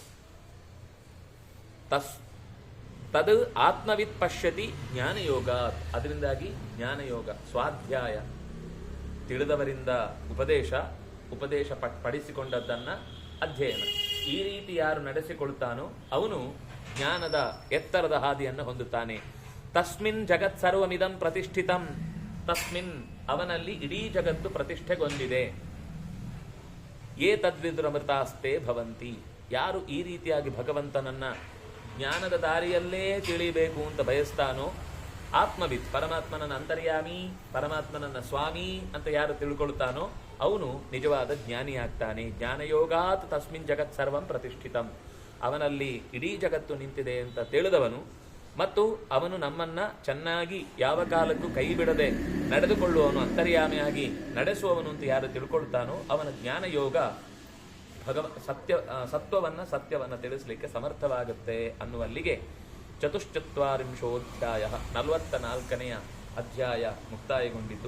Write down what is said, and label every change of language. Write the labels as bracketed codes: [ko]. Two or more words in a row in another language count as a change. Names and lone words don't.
[sa] ತದ್ ಆತ್ಮವಿತ್ ಪಶ್ಯತಿ ಜ್ಞಾನಯೋಗ. [kn] ಅದರಿಂದಾಗಿ ಜ್ಞಾನಯೋಗ, ಸ್ವಾಧ್ಯಾಯ, ತಿಳಿದವರಿಂದ ಉಪದೇಶ ಪಡಿಸಿಕೊಂಡದ್ದನ್ನ ಅಧ್ಯಯನ, ಈ ರೀತಿ ಯಾರು ನಡೆಸಿಕೊಳ್ತಾನೋ ಅವನು ಜ್ಞಾನದ ಎತ್ತರದ ಹಾದಿಯನ್ನು ಹೊಂದುತ್ತಾನೆ. [sa] ತಸ್ಮಿನ್ ಜಗತ್ ಸರ್ವಮಿದಂ ಪ್ರತಿಷ್ಠಿತಂ. [kn] ತಸ್ಮಿನ್ ಅವನಲ್ಲಿ ಇಡೀ ಜಗತ್ತು ಪ್ರತಿಷ್ಠೆಗೊಂಡಿದೆ. [sa] ತದ್ವಿದುರಮೃತಾಸ್ತೆ ಭವಂತಿ. [kn] ಯಾರು ಈ ರೀತಿಯಾಗಿ ಭಗವಂತನನ್ನ ಜ್ಞಾನದ ದಾರಿಯಲ್ಲೇ ತಿಳಿಬೇಕು ಅಂತ ಬಯಸ್ತಾನೋ, ಆತ್ಮವಿತ್, ಪರಮಾತ್ಮನನ್ನ ಅಂತರ್ಯಾಮಿ, ಪರಮಾತ್ಮನನ್ನ ಸ್ವಾಮಿ ಅಂತ ಯಾರು ತಿಳ್ಕೊಳ್ತಾನೋ ಅವನು ನಿಜವಾದ ಜ್ಞಾನಿಯಾಗ್ತಾನೆ. [sa] ಜ್ಞಾನಯೋಗಾತ್ ತಸ್ಮಿನ್ ಜಗತ್ ಸರ್ವಂ ಪ್ರತಿಷ್ಠಿತಂ. [kn] ಅವನಲ್ಲಿ ಇಡೀ ಜಗತ್ತು ನಿಂತಿದೆ ಅಂತ ತಿಳಿದವನು ಮತ್ತು ಅವನು ನಮ್ಮನ್ನ ಚೆನ್ನಾಗಿ ಯಾವ ಕಾಲಕ್ಕೂ ಕೈ ಬಿಡದೆ ನಡೆದುಕೊಳ್ಳುವವನು, ಅಂತರ್ಯಾಮಿಯಾಗಿ ನಡೆಸುವವನು ಅಂತ ಯಾರು ತಿಳ್ಕೊಳ್ತಾನೋ ಅವನ ಜ್ಞಾನಯೋಗ ಸತ್ಯವನ್ನ ತಿಳಿಸಲಿಕ್ಕೆ ಸಮರ್ಥವಾಗುತ್ತೆ ಅನ್ನುವಲ್ಲಿಗೆ 44ನೇಯ 44ನೆಯ ಅಧ್ಯಾಯ ಮುಕ್ತಾಯಗೊಂಡಿದ್ದು.